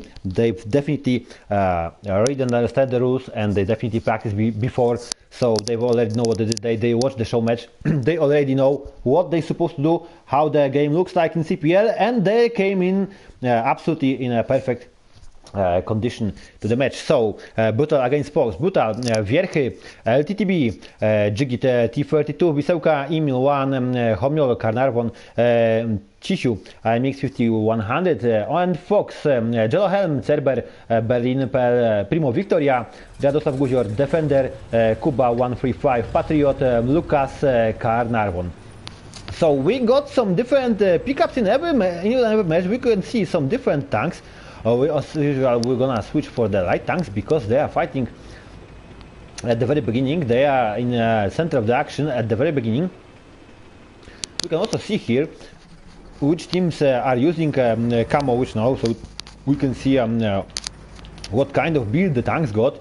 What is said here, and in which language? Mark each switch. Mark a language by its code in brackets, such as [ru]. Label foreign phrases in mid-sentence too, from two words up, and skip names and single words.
[en] They've definitely read and understand the rules, and they definitely practiced before, so they already know what they watched the show match. They already know what they're supposed to do, how the game looks like in CPL, and they came in absolutely in a perfect condition to the match. So Brutal against Fox. Brutal, Wierchy, LTTB, Jigit, T32, Wisełka, Emil 1, Homiol, Carnarvon, Cisiu, MX 5100, and Fox, Jello Helm, Cerber, Berlin, Primo Victoria, Radosław Guzior, Defender, Kuba 135, Patriot, Lucas, Carnarvon. So we got some different pickups in every match. We can see some different tanks. As usual, we're gonna switch for the light tanks because they are fighting at the very beginning. They are in the center of the action at the very beginning. We can also see here which teams are using camo which now, so we can see what kind of build the tanks got.